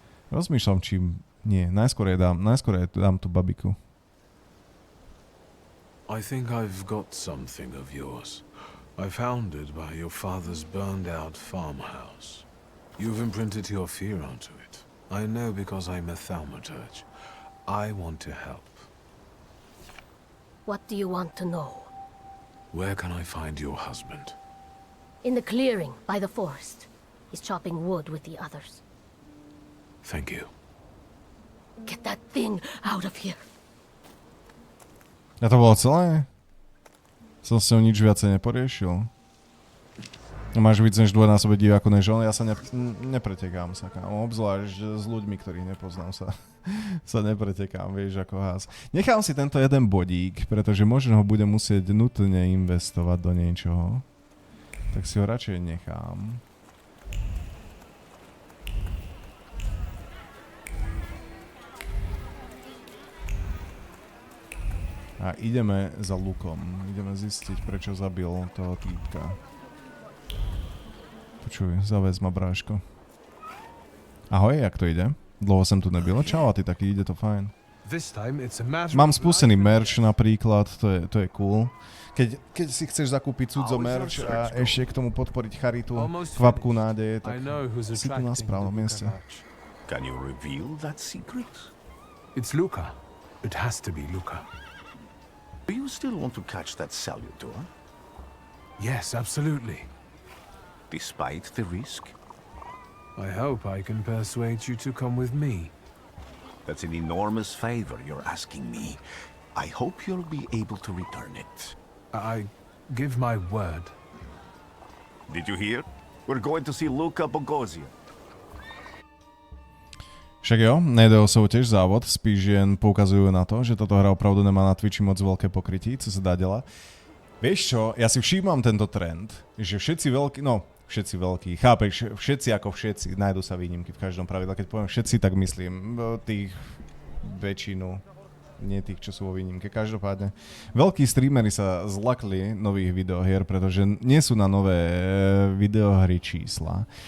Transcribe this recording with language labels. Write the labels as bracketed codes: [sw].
[sk] Rozmýšľam, či nie, najskôr dám tú babiku. [en] I think I've got something of yours. I found it by your father's burned-out farmhouse. You've imprinted your fear onto it. I know because I'm a Thaumaturge. I want to help. What do you want to know? Where can I find your husband? In the clearing by the forest. He's chopping wood with the others. Thank you. Get that thing out of here. [sk] A to bolo celé? Som s ňou nič viacej neporiešil. Máš víc než dvojnásobne divákov než on? Ja sa nepretekám sa, kámo. Obzvlášť s ľuďmi, ktorých nepoznám sa nepretekám, vieš, ako hás. Nechám si tento jeden bodík, pretože možno ho budem musieť nutne investovať do niečoho. Tak si ho radšej nechám. A ideme za Lukom. Ideme zistiť, prečo zabil toho týpka. Počuj, zavez ma, bráško. Ahoj, jak to ide? [cs] Dlouho som tu nebyl. [sk] Čau, a ty taky, ide to fajn. Mám spustený merch napríklad, to je cool. Keď si chceš zakúpiť cudzo merch a ešte k tomu podporiť charitu, kvapku nádeje, tak si tu na správnom mieste. [en] Can you reveal that secret? It's Luca. It has to be Luca. Do you still want to catch that salutor? Yes, absolutely. Despite the risk? I hope I can persuade you to come with me. That's an enormous favor you're asking me. I hope you'll be able to return it. I give my word. Did you hear? We're going to see Luca Bogosian. [cs] Však jo, nejde o soutěž, závod, spíš jen poukazujú na to, že táto hra opravdu nemá na Twitchi moc veľké pokrytí, co sa dá dělat. [sk] Vieš čo, ja si všímam tento trend, že všetci veľkí, chápeš, všetci ako všetci, nájdu sa výnimky v každom pravidle, keď poviem všetci, tak myslím tých väčšinu, nie tých, čo sú vo výnimke. Každopádne, veľkí streamery sa zlakli nových videohier, pretože nie sú na nové videohry čísla.